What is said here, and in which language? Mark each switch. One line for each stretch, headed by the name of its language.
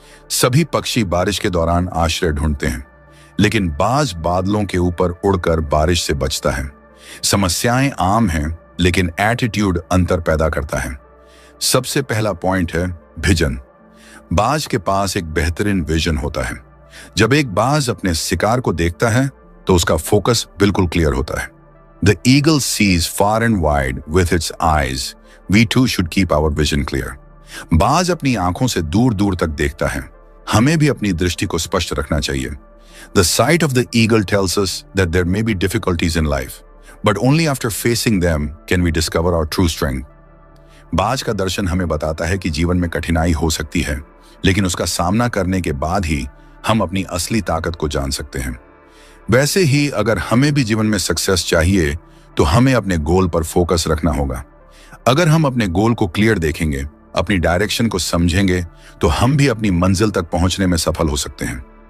Hindi: सभी पक्षी बारिश के दौरान आश्रय ढूंढते हैं, लेकिन बाज बादलों के ऊपर उड़कर बारिश से बचता है। समस्याएं आम हैं, लेकिन एटीट्यूड अंतर पैदा करता है। सबसे पहला पॉइंट है विजन। बाज के पास एक बेहतरीन विजन होता है। जब एक बाज अपने शिकार को देखता है तो उसका फोकस बिल्कुल क्लियर होता है।
English: The eagle sees far and wide with its eyes. We too should keep our vision clear.
Hindi: बाज अपनी आंखों से दूर दूर तक देखता है, हमें भी अपनी दृष्टि को स्पष्ट रखना चाहिए।
English: The sight of the eagle tells us that there may be difficulties in life, but only after facing them can we discover our true strength.
Hindi: बाज का दर्शन हमें बताता है कि जीवन में कठिनाई हो सकती है, लेकिन उसका सामना करने के बाद ही हम अपनी असली ताकत को जान सकते हैं। वैसे ही अगर हमें भी जीवन में सक्सेस चाहिए तो हमें अपने गोल पर फोकस रखना होगा। अगर हम अपने गोल को क्लियर देखेंगे, अपनी डायरेक्शन को समझेंगे, तो हम भी अपनी मंजिल तक पहुंचने में सफल हो सकते हैं।